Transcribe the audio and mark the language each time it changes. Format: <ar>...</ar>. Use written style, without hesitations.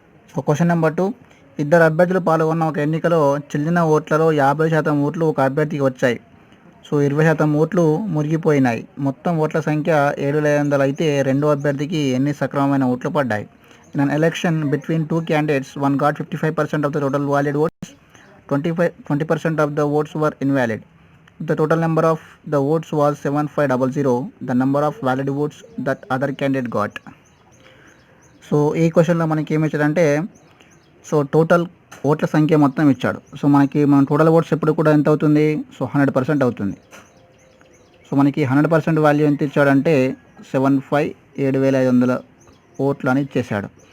<te>So question number 2, ఇద్దరు అభ్యర్థులు పాల్గొన్న ఒక ఎన్నికలో చెల్లిన ఓట్లలో 50% ఓట్లు ఒక అభ్యర్థికి వచ్చాయి. సో 20% ఓట్లు మురిగిపోయినాయి. మొత్తం ఓట్ల సంఖ్య 7500 అయితే రెండో అభ్యర్థికి ఎన్ని సక్రమమైన ఓట్లు పడ్డాయి.</te> <en>In an election between 2 candidates, one got 55% of the total valid votes, 20% of the votes were invalid. The total number of the votes was 7500, the number of valid votes that other candidate got.</en> <te>So ఈ క్వశ్చన్లో మనకి ఏమి ఇచ్చాడంటే so total ఓట్ల సంఖ్య మొత్తం ఇచ్చాడు. So మనం టోటల్ ఓట్స్ ఎప్పుడు కూడా ఎంత అవుతుంది, సో 100% అవుతుంది. సో మనకి 100% వాల్యూ ఎంత ఇచ్చాడంటే 7500 ఓట్లు అని ఇచ్చేసాడు.</te>